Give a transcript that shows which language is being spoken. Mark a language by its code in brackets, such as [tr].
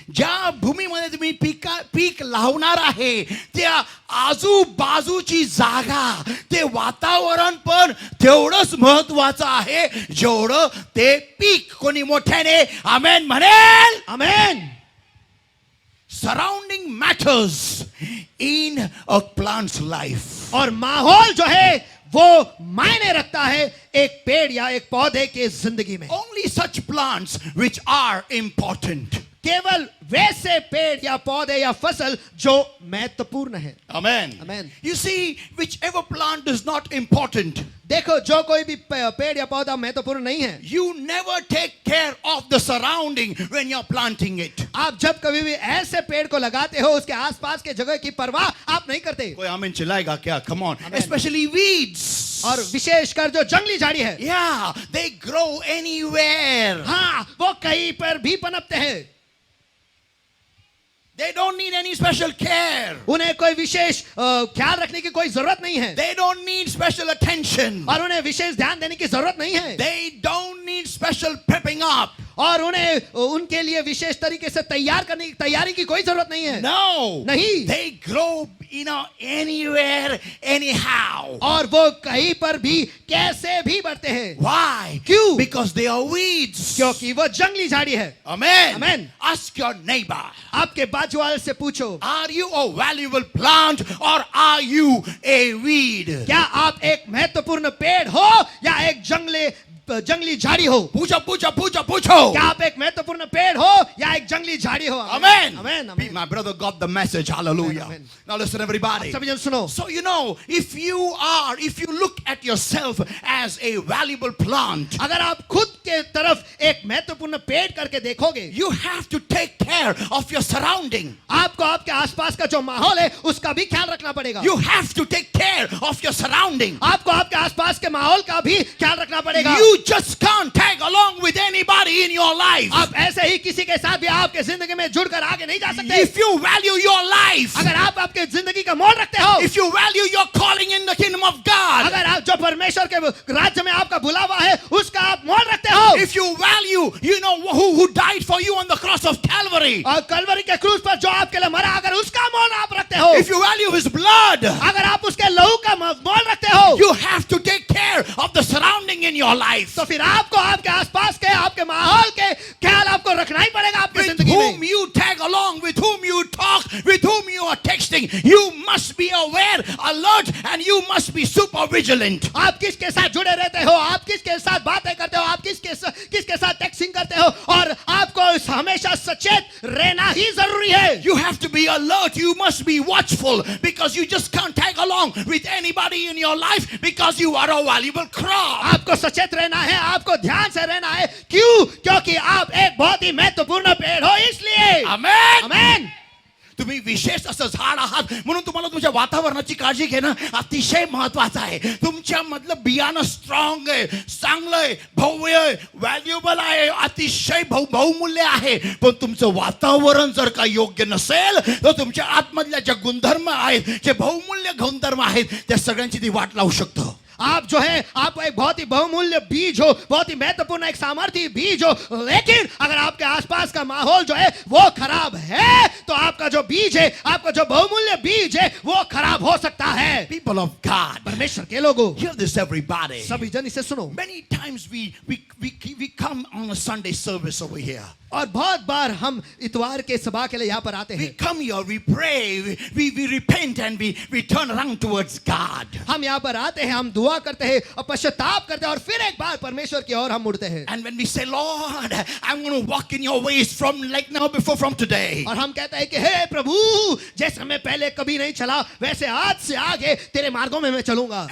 [mr] ज्या भूमीमध्ये तुम्ही पीक लावणार आहे त्या आजूबाजूची जागा, ते वातावरण पण तेवढंच महत्वाचं आहे जेवढं ते पीक. कोणी मोठ्याने आमेन म्हणेल? आमेन. [en] Surrounding matters in a plant's life. [hi] और माहौल जो है वो मायने रखता है एक पेड़ या एक पौधे के जिंदगी में. [en] Only such plants which are important. [hi] केवल वैसे पेड़ या पौधे या फसल जो महत्वपूर्ण है. [en] Amen. Amen. You see, whichever plant is not important, [hi] देखो जो कोई भी पेड़ या पौधा महत्वपूर्ण नहीं है, [en] you never take care of the surrounding when you're planting it. [hi] आप जब कभी भी ऐसे पेड़ को लगाते हो उसके आसपास के जगह की परवाह आप नहीं करते. कोई आमीन चिल्लाएगा क्या? [en] Come on. Amen. Especially weeds. [hi] और विशेषकर जो जंगली झाड़ी है, [en] Yeah, they grow anywhere. [hi] हाँ वो कहीं पर भी पनपते हैं. [en] They don't need any special care. [hi] उन्हें कोई विशेष ख्याल रखने की कोई जरूरत नहीं है [en] They don't need special attention. [hi] और उन्हें विशेष ध्यान देने की जरूरत नहीं है [en] They don't need special prepping up. [hi] और उन्हें उनके लिए विशेष तरीके से तैयार करने की तैयारी की कोई जरूरत नहीं है [en] No. [hi] नहीं [en] They grow, anywhere, anyhow. [hi] और वो कहीं पर भी कैसे भी बढ़ते हैं [en] Why? [hi] क्यों? [en] Because they are weeds. [hi] क्योंकि वो जंगली झाड़ी है [en] Amen. Amen. Ask your neighbor. [hi] आपके बाजू वाले से पूछो [en] Are you a valuable plant or are you a weed? [hi] क्या आप एक महत्वपूर्ण पेड़ हो या एक जंगली झाड़ी हो पूछो. क्या आप एक महत्वपूर्ण पेड़ हो या एक जंगली झाड़ी हो [en] Amen. Amen. Amen. My brother got the message. Hallelujah. Amen. Now listen, everybody. [hi] सभी जन सुनो [en] So if you look at yourself as a valuable plant, [hi] अगर आप खुद के तरफ एक महत्वपूर्ण पेड़ करके देखोगे [en] you have to take care of your surrounding. [hi] आपको आपके आसपास का जो माहौल है उसका भी ख्याल रखना पड़ेगा [en] You have to take care of your surrounding. [hi] आपको आपके आसपास के माहौल का भी ख्याल रखना पड़ेगा [en] You just can't tag along with anybody in your life. [hi] आप ऐसे ही किसी के साथ भी आपके जिंदगी में जुड़कर आगे नहीं जा सकते [en] If you value your life, [hi] अगर आप आपके जिंदगी का मोल रखते हो [en] if you value your calling in the kingdom of God, [hi] अगर आप जो परमेश्वर के राज्य में आपका बुलावा है उसका आप मोल रखते हो [en] if you value, who died for you on the cross of Calvary, [hi] और कलवरी के क्रूस पर जो आपके लिए मरा अगर उसका मोल आप रखते हो [en] if you value his blood, [hi] अगर आप उसके लहू का मोल रखते हो [en] you have to take care of the surrounding in your life. [hi] तो फिर आपको आपके आसपास के आपके माहौल के ख्याल आपको रखना ही पड़ेगा आपकी [en] With [hi] जिंदगी [en] whom [hi] में [en] you tag along, with whom you talk, with whom you are texting, you must be aware, alert, and you must be super vigilant. [hi] आप किसके साथ जुड़े रहते हो आप किसके साथ बातें करते हो आप किसके साथ टेक्सिंग करते हो और आपको हमेशा सचेत रहना ही जरूरी है [en] You have to be alert. You must be watchful because you just can't tag along with anybody in your life because you are a valuable crop. [hi] आपको सचेत रहना है आपको ध्यान से रहना है क्यों क्योंकि आप एक बहुत ही महत्वपूर्ण पेड़ हो इसलिए [en] Amen. [hi] आमेन [mr] तुम्ही विशेष असं झाड आहात म्हणून तुम्हाला तुमच्या वातावरणाची काळजी घेणं अतिशय महत्वाचं आहे तुमच्या मधलं बियाणं स्ट्रॉंग आहे चांगलं आहे भव्य आहे व्हॅल्युएबल आहे अतिशय बहुमूल्य आहे पण तुमचं वातावरण जर का योग्य नसेल तर तुमच्या आतमधल्या ज्या गुणधर्म आहेत जे बहुमूल्य गुणधर्म आहेत त्या सगळ्यांची ती वाट लावू शकतो [hi] आप जो है आप एक बहुत ही बहुमूल्य बीज हो बहुत ही महत्वपूर्ण एक सामर्थ्य बीज हो लेकिन अगर आपके आसपास का माहौल जो है वो खराब है तो आपका जो बीज है आपका जो बहुमूल्य बीज है वो खराब हो सकता है [en] People of God, [hi] परमेश्वर के लोगों [en] hear this everybody. [hi] सभी जन इसे सुनो [en] Many times we come on a Sunday service over here. [hi] और बहुत बार हम इतवार के सभा के लिए यहाँ पर आते [en] We [hi] हैं [en] come here, we pray, we repent and we turn around towards God. [hi] हम यहाँ पर आते हैं हम दुआ करते हैं और पश्चाताप करते हैं और फिर एक बार परमेश्वर की ओर हम मुड़ते हैं [en] And when we say, Lord, I'm going to walk in your ways from like now before from today. [hi] और हम कहते हैं कि हे प्रभु जैसे मैं पहले कभी नहीं चला वैसे आज से आगे तेरे मार्गों में मैं चलूंगा